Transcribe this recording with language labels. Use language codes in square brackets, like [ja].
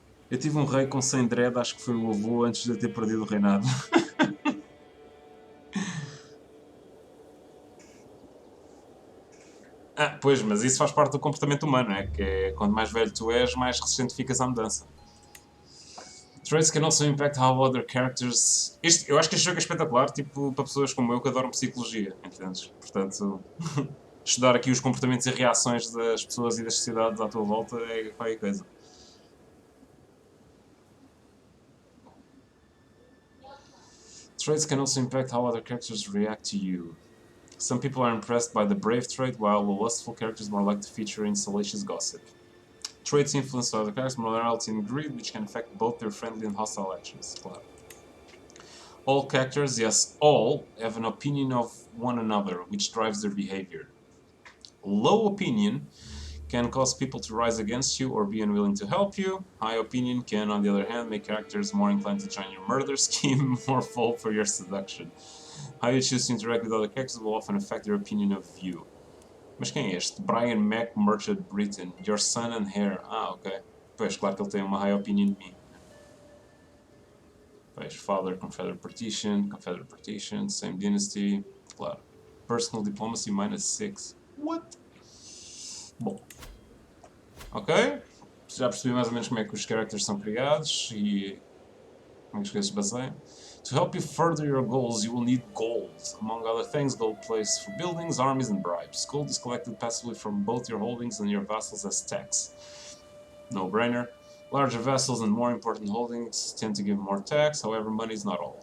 [pt] Eu tive um rei com 100 dread, acho que foi o avô antes de eu ter perdido o reinado. Ah, pois, mas isso faz parte do comportamento humano, é que é, quanto mais velho tu és, mais resistente ficas à mudança. [en] Traits can also impact how other characters. [pt] Eu acho que este jogo é espetacular, tipo, para pessoas como eu que adoram psicologia, entendes? Portanto, estudar aqui os comportamentos e reações das pessoas e das sociedades à tua volta é qualquer coisa. [en] Traits can also impact how other characters react to you. Some people are impressed by the brave trait, while the lustful characters more like to feature in salacious gossip. Traits influence other characters' morality and greed, which can affect both their friendly and hostile actions. Claro. All characters, yes, all, have an opinion of one another, which drives their behavior. Low opinion can cause people to rise against you or be unwilling to help you. High opinion can, on the other hand, make characters more inclined to join your murder scheme or fall for your seduction. How you choose to interact with other characters will often affect their opinion of you. [pt] Mas quem é este? Brian Mac Merchant Britain. [en] Your son and heir. [pt] Ah, ok. Pois, claro que ele tem uma [en] high opinion [pt] de mim. [en] Pois, father, Confederate partition, same dynasty. Claro. Personal diplomacy -6. What? [pt] Bom, ok. Já percebi mais ou menos como é que os characters são criados e como é que as coisas se baseiam. [en] To help you further your goals, you will need gold. Among other things, gold plays for buildings, armies, and bribes. Gold is collected passively from both your holdings and your vassals as tax. No-brainer. Larger vessels and more important holdings tend to give more tax, however, money is not all.